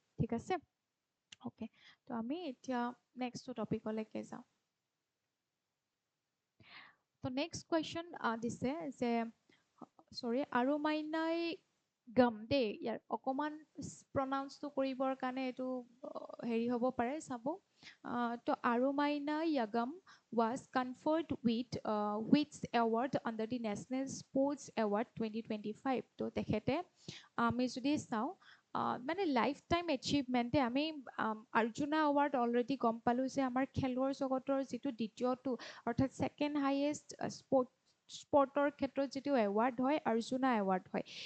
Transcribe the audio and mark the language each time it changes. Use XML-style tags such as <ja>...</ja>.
<as>ঠিক আছে, অ'কে। তো আমি এতিয়া নেক্সট টপিকলৈকে যাওঁ। তো নেক্সট কুৱেশ্যন দিছে যে, চৰি, আৰুমাইনাই গাম দেই, ইয়াৰ অকণমান প্ৰনাউন্সটো কৰিবৰ কাৰণে এইটো হেৰি হ'ব পাৰে, চাব।</as> <en>তো আৰুমাইনা য়াগাম was conferred with which award under the National Sports Award 2025.</en> <as>তো তেখেতে আমি যদি চাওঁ, মানে লাইফ টাইম এচিভমেণ্টে আমি অৰ্জুনা এৱাৰ্ড অলৰেডি গম পালোঁ যে আমাৰ খেলৰ জগতৰ যিটো দ্বিতীয়টো, অৰ্থাৎ ছেকেণ্ড হাইয়েষ্ট স্পৰ্টৰ ক্ষেত্ৰত যিটো এৱাৰ্ড হয়, অৰ্জুনা এৱাৰ্ড হয়।</as>